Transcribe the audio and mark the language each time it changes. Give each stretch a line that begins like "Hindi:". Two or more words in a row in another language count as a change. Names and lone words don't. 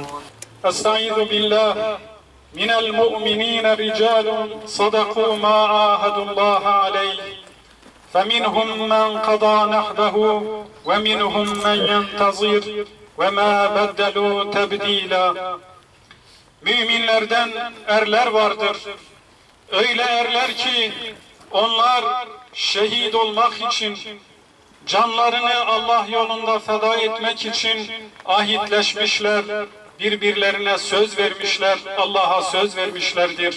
Arabic: أستعيذ بالله من المؤمنين رجال صدقوا ما عاهدوا الله عليه فمنهم من قضى نحبه ومنهم من ينتظر وما بدلوا تبديلا.
Turkish: Müminlerden erler vardır. Öyle erler ki onlar şehit olmak için, canlarını Allah yolunda feda etmek için ahitleşmişler, birbirlerine söz vermişler, Allah'a söz vermişlerdir.